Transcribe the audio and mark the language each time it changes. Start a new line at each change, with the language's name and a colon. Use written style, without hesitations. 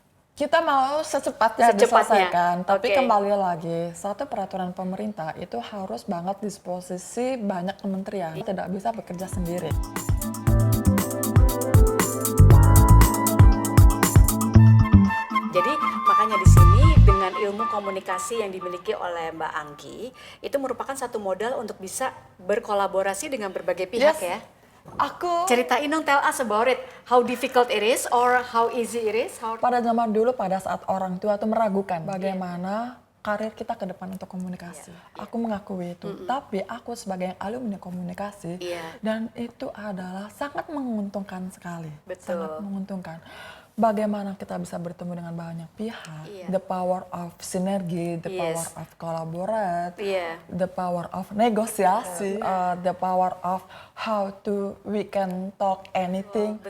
Indonesian: Kita mau secepatnya diselesaikan, tapi kembali lagi, satu peraturan pemerintah itu harus banget disposisi banyak kementerian, tidak bisa bekerja sendiri. Jadi makanya di sini dengan ilmu komunikasi yang dimiliki oleh Mbak Anggi, itu merupakan satu modal untuk bisa berkolaborasi dengan berbagai pihak ya. Ceritain dong,
English: tell us about it. How difficult it is or how easy it is?
Indonesian: Pada zaman dulu, pada saat orang tua itu meragukan bagaimana karir kita ke depan untuk komunikasi. Aku mengakui itu. Tapi aku sebagai alumni komunikasi, dan itu adalah sangat menguntungkan sekali. Sangat menguntungkan. Bagaimana kita bisa bertemu dengan banyak pihak,
English: the power of sinergi, the power of collaborate, the power of negosiasi, the power of how to we can talk anything.